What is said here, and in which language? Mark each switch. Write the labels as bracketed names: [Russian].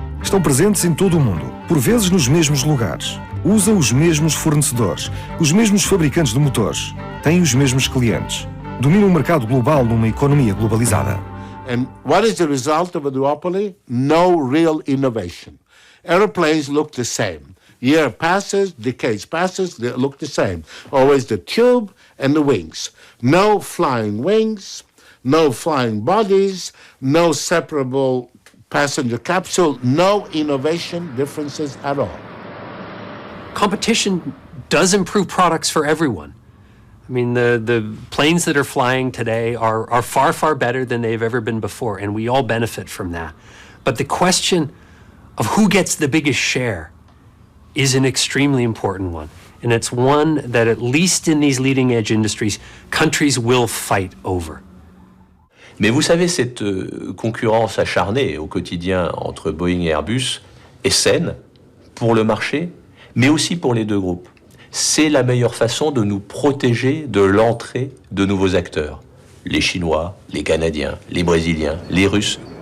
[Portuguese] Estão presentes em todo o mundo, por vezes nos mesmos lugares. Usam os mesmos fornecedores, os mesmos fabricantes de motores, têm os mesmos clientes. Dominam o mercado global numa economia globalizada. [English] And what is the result of a duopoly? No real innovation. Airplanes look the same. Year passes, decades passes, they look the same. Always the tube and the wings. No flying wings, no flying bodies, no separable passenger capsule, no innovation differences at all. Competition does improve products for everyone. I mean, the planes that are flying today are far, far better than they've ever been before, and we all benefit from that. But the question of who gets the biggest share is an extremely important one. And it's one that, at least in these leading edge industries, countries will fight over. [French] Mais vous savez, cette concurrence acharnée au quotidien entre Boeing et Airbus est saine pour le marché, mais aussi pour les deux groupes. C'est la meilleure façon de nous protéger de l'entrée de nouveaux acteurs. Les Chinois, les Canadiens, les Brésiliens, les Russes.